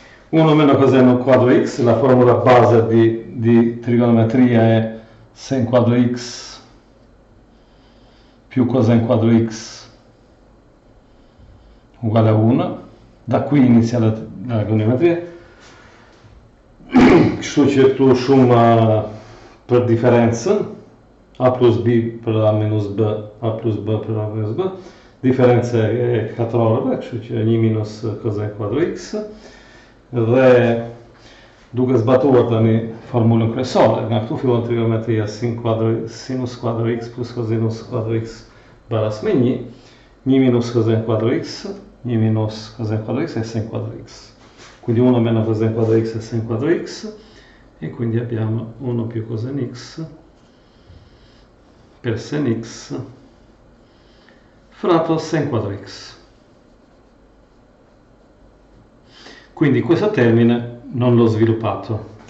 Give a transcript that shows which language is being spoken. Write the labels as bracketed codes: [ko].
[it] 1 meno cos n quadro x, la formula base di trigonometria è sen quadro x più cos n quadro x uguale a 1. Da qui inizia la trigonometria. [sq] Kështu që këtu shumë për diferencën, a plus b për a minus b, a plus b për a minus b, diferencë e katrorëve, kështu që 1 minus cos n quadro x, dhe duke zbatuar tani formulën kryesore, nga këtu fillon trigonometria sinus quadro x plus cosinus quadro x baras me 1 minus cos n quadro x, 1 minus cos n quadro x e sen quadro x. [it] Quindi 1 meno cos n quadro x e sen quadro x, e quindi abbiamo 1 più cos n x per sen x fratto sen quadro x. Quindi questo termine non l'ho sviluppato.